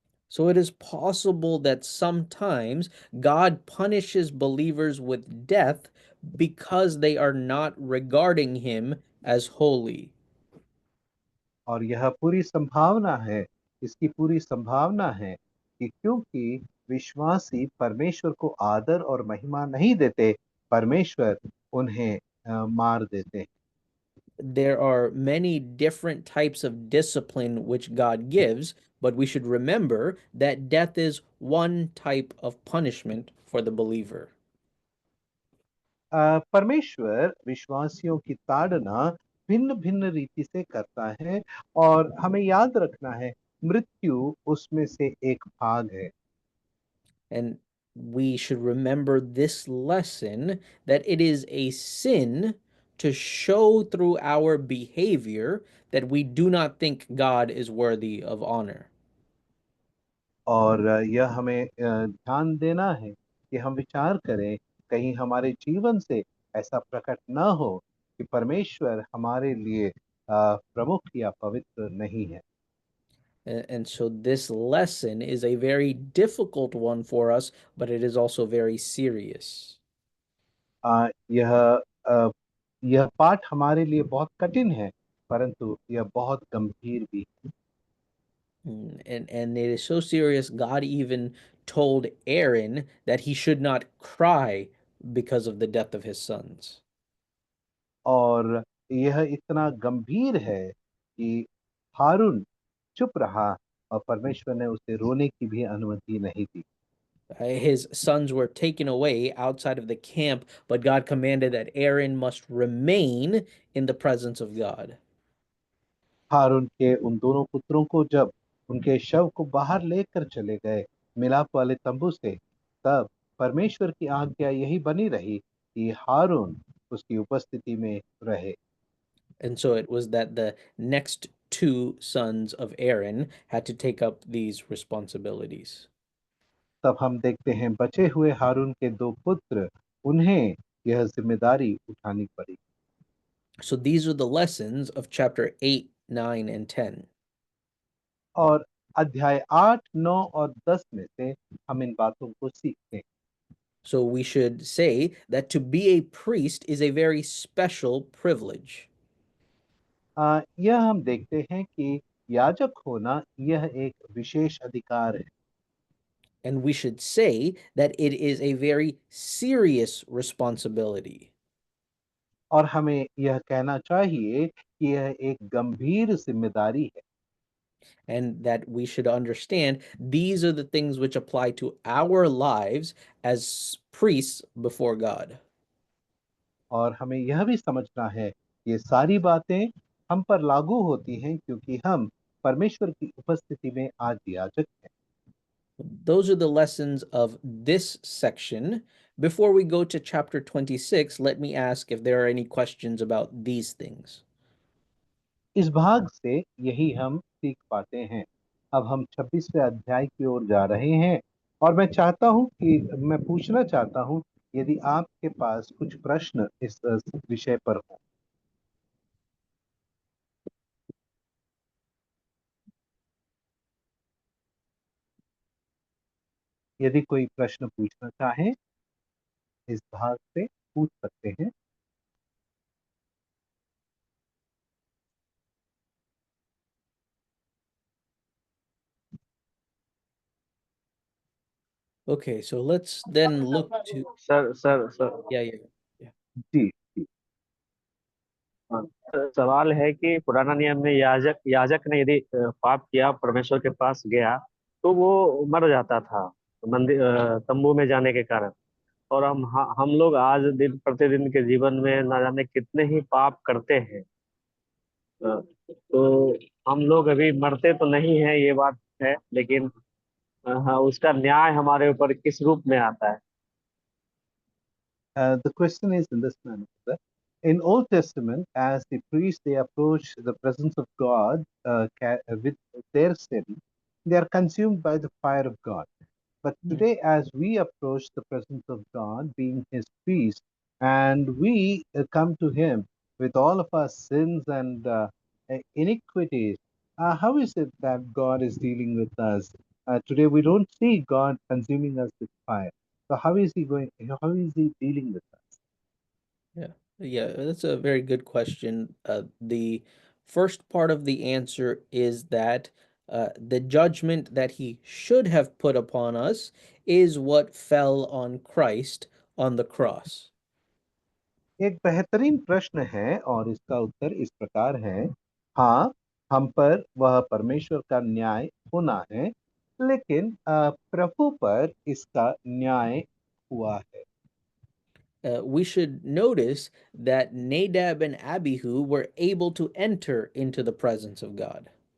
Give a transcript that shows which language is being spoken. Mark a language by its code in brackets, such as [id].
[en] So it is possible that sometimes God punishes believers with death because they are not regarding him as holy. [hi] और यह पूरी संभावना है, इसकी पूरी संभावना है कि क्योंकि विश्वासी परमेश्वर को आदर और महिमा नहीं देते, परमेश्वर उन्हें मार देते हैं। [en] There are many different types of discipline which God gives, but we should remember that death is one type of punishment for the believer. [hi] परमेश्वर विश्वासियों की ताड़ना भिन्न-भिन्न रीति से करता है और हमें याद रखना है, मृत्यु उसमें से एक भाग है। [en] And we should remember this lesson that it is a sin to show through our behavior that we do not think God is worthy of honor. [hi] और यह हमें ध्यान देना है कि हम विचार करें, कहीं हमारे जीवन से ऐसा प्रकट ना हो कि परमेश्वर हमारे लिए प्रमुख या पवित्र नहीं है। [en] And so this lesson is a very difficult one for us, but it is also very serious. [hi] अ, यह अ, यह पाठ हमारे लिए बहुत कठिन है, परंतु यह बहुत गंभीर भी है। [en] And it is so serious, God even told Aaron that he should not cry because of the death of his sons. [hi] और यह इतना गंभीर है कि हारून चुप रहा और परमेश्वर ने उसे रोने की भी अनुमति नहीं दी। [en] His sons were taken away outside of the camp, but God commanded that Aaron must remain in the presence of God. [hi] हारून के उन दोनों पुत्रों को जब उनके शव को बाहर लेकर चले गए मिलाप वाले तंबू से, तब परमेश्वर की आज्ञा यही बनी रही कि हारून उसकी उपस्थिति में रहे। [en] And so it was that the next two sons of Aaron had to take up these responsibilities. [hi] तब हम देखते हैं बचे हुए हारून के दो पुत्र, उन्हें यह जिम्मेदारी उठानी पड़ी। [en] So these are the lessons of chapter 8, 9, and 10. [hi] और अध्याय 8, 9 और 10 में से हम इन बातों को सीखते हैं। [en] So we should say that to be a priest is a very special privilege. [hi] यह हम देखते हैं कि याजक होना यह एक विशेष अधिकार है। [en] And we should say that it is a very serious responsibility. [hi] और हमें यह कहना चाहिए कि यह एक गंभीर जिम्मेदारी है। [en] and that we should understand these are the things which apply to our lives as priests before God. [hi] और हमें यह भी समझना है ये सारी बातें हम पर लागू होती हैं क्योंकि हम परमेश्वर की उपस्थिति में आज याजक हैं। [en] Those are the lessons of this section. Before we go to chapter 26, let me ask if there are any questions about these things. [hi] इस भाग से यही हम सीख पाते हैं। अब हम 26वें अध्याय की ओर जा रहे हैं और मैं पूछना चाहता हूं यदि आपके पास कुछ प्रश्न इस विषय पर हो। यदि कोई प्रश्न पूछना चाहे इस भाग से पूछ सकते हैं। [en] Okay, so let's then look to [hi] sir yeah. जी जी। सवाल है कि पुराना नियम में याजक याजक ने यदि पाप किया परमेश्वर के पास गया तो वो मर जाता था मंदिर तंबू में जाने के कारण। और हम लोग आज दिन प्रतिदिन के जीवन में ना जाने कितने ही पाप करते हैं। तो हम लोग अभी मरते तो नहीं है ये बात है, लेकिन हाँ, उसका न्याय हमारे ऊपर किस रूप में आता है? [en] The question is in this manner, that in Old Testament, as the priests they approach the presence of God with their sin, they are consumed by the fire of God. But today, as we approach the presence of God, being His priest, and we come to Him with all of our sins and iniquities, how is it that God is dealing with us? Today, we don't see God consuming us with fire. So how is He going? How is He dealing with us? Yeah, that's a very good question. The first part of the answer is that the judgment that he should have put upon us is what fell on Christ on the cross. [hi] एक बेहतरीन प्रश्न है और इसका उत्तर इस प्रकार है। हाँ, हम पर वह परमेश्वर का न्याय होना है, लेकिन प्रभु पर इसका न्याय हुआ है। [en] We should notice that Nadab and Abihu were able to enter into the presence of God.